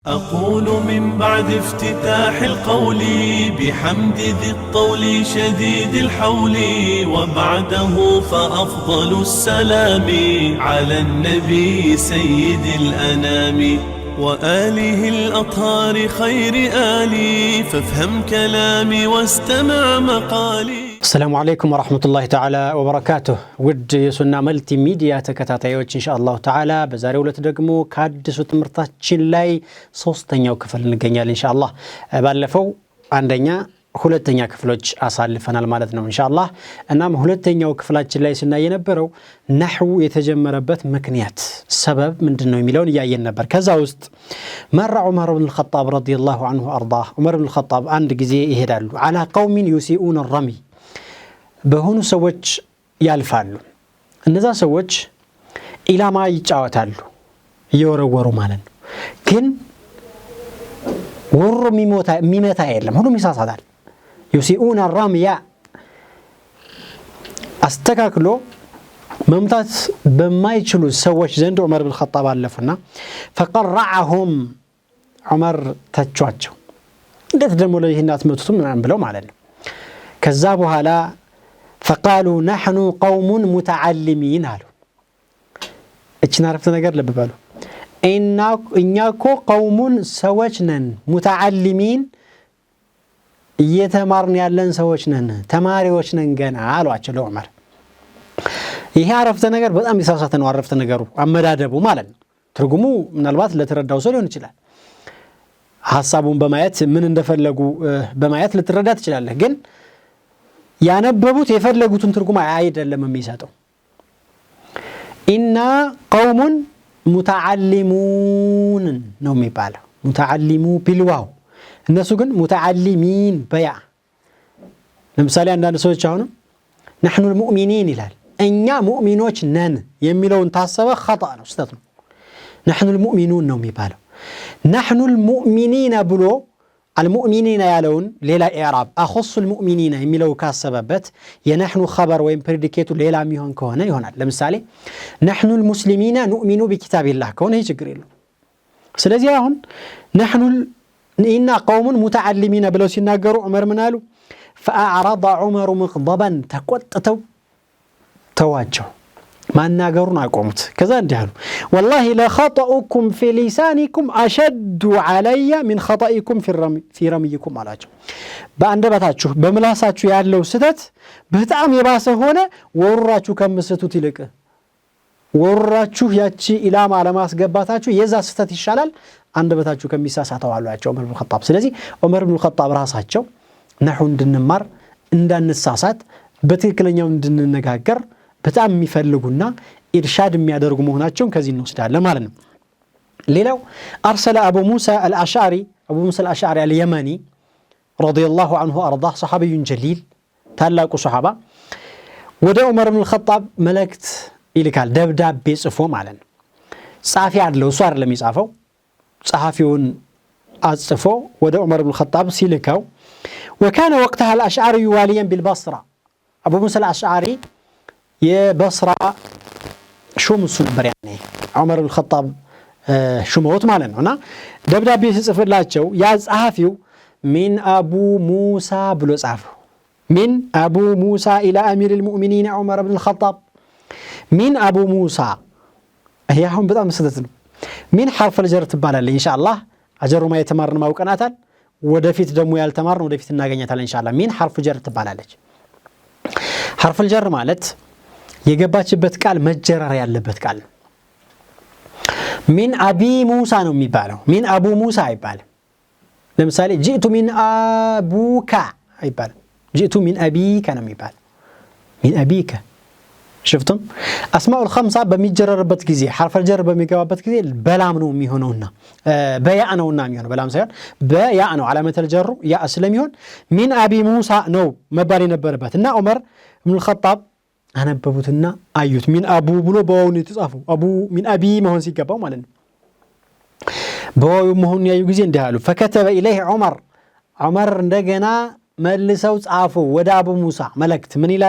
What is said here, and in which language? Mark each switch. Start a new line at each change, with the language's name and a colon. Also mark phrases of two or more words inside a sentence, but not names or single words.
Arabic: أقول من بعد افتتاح القول بحمد ذي الطول شديد الحول وبعده فأفضل السلام على النبي سيد الأنام وآله الأطهار خير آلي فافهم كلامي واستمع مقالي. السلام عليكم ورحمة الله تعالى وبركاته. ود يسونا ملتي ميديا تكتاتايوች إن شاء الله تعالى
Amharic: በዛሬው ዕለት ደግሞ ከአዲሱ ትምህርታችን ላይ ሶስተኛው ክፍል እንገኛለን إن
Arabic: شاء الله።
Amharic: ባለፈው አንደኛ ሁለተኛ ክፍሎች አሳልፈናል ማለት ነው
Arabic: إن شاء الله።
Amharic: እናም ሁለተኛው ክፍላችን ላይ ስናይ የነበረው ነህው የተጀመረበት ምክንያት ሰበብ ምንድነው የሚለውን ያያየን ነበር። ከዛ ውስጥ መራ ዑመር ኢብኑ الخطاب
Arabic: رضي الله عنه وارضاه
Amharic: ዑመር ኢብኑ الخطاب አንድ ጊዜ ይሄዳሉ
Arabic: على قوم يسيئون الرمي
Amharic: በሆኑ ሰዎች ያልፋሉ። እነዛ ሰዎች ኢላማ ይጫወታሉ እየወረወሩ ማለት ነው። ግን ወሮ የሚመታ የለም፣ ሁሉም ይሳሳታል።
Arabic: يسيئون الرمي
Amharic: አስተካክሎ መምታት በማይችሉ ሰዎች ዘንድ ዑመር ኢብኑ الخطاب አለፉና فقرعهم ዑመር ተቿቸው። እንዴት ደግሞ ለይህን አትመቱትም ምናምን ብለው ማለት ነው። ከዛ በኋላ
Arabic: فقالوا نحن قوم متعلمين قالوا ايش عرفت
Amharic: ነገር ልብ በሉ እኛኮ قوم ሰዎች ነን متعلمين እየተማርን ያለን ሰዎች ነን ተማሪዎች ነን ገና አሏቸው ለዑመር። ይሄ አረፍተ ነገር በጣም ይሳሳተ ነው አረፍተ ነገሩ አመዳደቡ ማለት ነው። ትርጉሙ ምናልባት ለተረዳው ሰው ሊሆን ይችላል። ሐሳቡን በማየት ምን እንደፈለጉ በማየት ልትረዳ ትችላለህ። ግን ያነበቡት የፈለጉትን ትርጉም አይደለም የሚሰጠው።
Arabic: إنا قومٌ
Amharic: ሙተዓሊሙን ነው የሚባለው።
Arabic: متعلمو بالواو
Amharic: እነሱ ግን ሙተዓሊሚን በያ። ለምሳሌ አንዳንድ ሰዎች አሁን
Arabic: نحن المؤمنين
Amharic: ይላል። እኛ ሙእሚኖች ነን የሚለውን ታሰበ خطأ ነው፣ ስህተት ነው።
Arabic: نحن المؤمنون
Amharic: ነው የሚባለው።
Arabic: نحن المؤمنين
Amharic: ብሎ المؤمنين ያለውን ሌላ ኢዕራብ
Arabic: اخص المؤمنين
Amharic: የሚለው ካሰበበት የነህኑ خبر ወይም ፕሬዲኬቱ ሌላ የሚሆን ከሆነ ይሆናል። ለምሳሌ
Arabic: نحن المسلمين نؤمن بكتاب الله
Amharic: ከሆነ ይህ ችግር የለው። ስለዚህ አሁን
Arabic: نحن إن قوم متعلمين
Amharic: ብለው ሲናገሩ ዑመር ምን አሉ?
Arabic: فأعرض عمر مغضبا
Amharic: ተቆጥተው ተዋቸው፣ ማናገሩን አቆሙት። ከዛ እንዲህ አሉ
Arabic: والله لخطأكم في لسانكم أشد علي من خطئكم في رميكم
Amharic: አላቸው። በአንደበታችሁ በምላሳችሁ ያለው ስህተት በጣም የባሰ ሆነ ወራችሁ ከምትስቱት ይልቅ ወራችሁ ያቺ ኢላማ ለማስገባታችሁ የዛ ስህተት ይሻላል አንደበታችሁ ከሚሳሳተው አሏቸው ዑመር ኢብኑ الخطاب። ስለዚህ ዑመር ኢብኑ الخطاب ራሳቸው ነህው እንድንማር እንዳንሳሳት በትክክለኛው እንድንነጋገር በጣም የሚፈልጉና ኢርሻድ የሚያደርጉ መሆናቸውን ከዚህ እንወስዳለን ማለት ነው። ሌላው አርሰለ አቡ ሙሳ አልአሽዓሪ አልየመኒ
Arabic: رضي الله عنه وارضاه صحابي جليل
Amharic: ታላቁ ሱሐባ ወደ ዑመር ኢብኑ الخطاب መልእክት ይልካል፣ ደብዳቤ ጽፎ ማለት ነው። ጻፊ አይደለም እሱ አይደለም የሚጻፈው፣ ጸሐፊውን አጽፎ ወደ ዑመር ኢብኑ الخطاب ሲልካው
Arabic: وكان وقتها الاشعري واليا بالبصره ابو موسى الاشعري
Amharic: የበስራ ሹም እሱ ነበር ያኔ ዑመር ኢብኑ الخطاب ሹመውት ማለት ነውና ደብዳቤ ሲጽፍላቸው ያ ጸሐፊው
Arabic: من ابو موسى
Amharic: ብሎ ጻፈው።
Arabic: من ابو موسى الى امير المؤمنين عمر بن الخطاب من ابو موسى هي
Amharic: አሁን በጣም ስህተት ነው።
Arabic: من حرف الجر
Amharic: ትባላለች
Arabic: ان شاء الله
Amharic: አጀሩማ የተማርን ማውቀናታል። ወደፊት ደግሞ ያልተማርን ወደፊት እናገኛታለን
Arabic: ان شاء الله። من حرف الجر
Amharic: ትባላለች።
Arabic: حرف الجر
Amharic: ማለት የገባችበት ቃል መጀረር ያለበት ቃል ነው።
Arabic: من ابي موسى
Amharic: ነው የሚባለው፣
Arabic: من ابو موسى
Amharic: አይባልም። ለምሳሌ
Arabic: جئت من ابوك
Amharic: አይባልም፣ جئت
Arabic: من ابيك
Amharic: ነው የሚባለው።
Arabic: من ابيك شفتم اسماء الخمسه
Amharic: በሚጀረርበት ጊዜ
Arabic: حرف الجر
Amharic: በሚገባበት ጊዜ በላም ነው የሚሆነውና በያ ነውና የሚሆነው በላም ሳይሆን በያ ነው
Arabic: علامه الجر
Amharic: ያ ስለሚሆን
Arabic: من ابي موسى
Amharic: ነው መባል የነበረበት እና ዑመር ኢብኑ الخطاب አነበቡትና አዩት።
Arabic: من أبو
Amharic: ብሎ በዋው ነው የተጻፈው፣
Arabic: أبو من أبي
Amharic: መሆን ሲገባው ማለት ነው። በዋው መሆን ያዩ ጊዜ እንዲህ አሉ።
Arabic: فكتب اليه
Amharic: ዑመር እንደገና መልሰው ጻፉ ወደ አቡ ሙሳ መልእክት ምን ይላል?